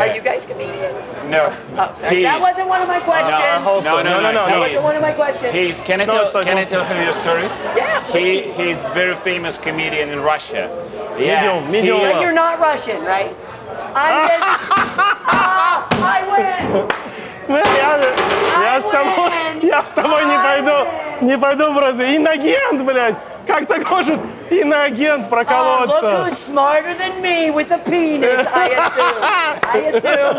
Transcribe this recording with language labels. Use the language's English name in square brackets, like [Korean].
[English] Are you guys comedians? No. Oh, sorry. That wasn't one of my questions. No. That wasn't one of my questions. Can I tell him your story? Yeah, please. He's very famous comedian in Russia. Medium. But you're not Russian, right? I'm just... I win! [Russian] Я с тобой не пойду в разве. Иноагент, блядь. Как так может иноагент проколоться? [English] Look who's smarter than me with a penis, I assume.